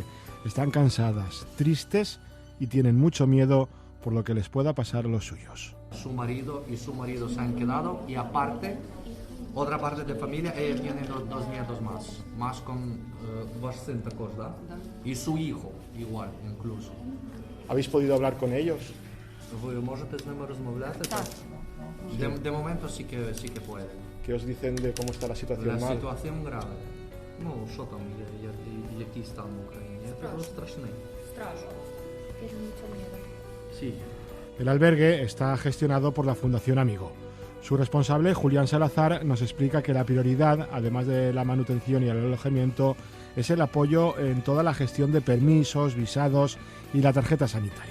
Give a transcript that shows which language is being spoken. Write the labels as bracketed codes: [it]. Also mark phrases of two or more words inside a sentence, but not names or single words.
[es] Están cansadas, tristes y tienen mucho miedo por lo que les pueda pasar a los suyos. Su marido y su marido se han quedado y aparte, otra parte de familia, ellos tienen 2 nietos más con bastante cosa, y su hijo igual incluso. ¿Habéis podido hablar con ellos? [uk] Ви можете з ними розмовляти? Так. [es] De momento sí que pueden. ¿Qué os dicen de cómo está la situación La mal? situación grave. [uk] Ну, що там, який стан в Україні? Це страшний. [es] Tienen mucho miedo. Sí. El albergue está gestionado por la Fundación Amigo. Su responsable, Julián Salazar, nos explica que la prioridad, además de la manutención y el alojamiento, es el apoyo en toda la gestión de permisos, visados y la tarjeta sanitaria.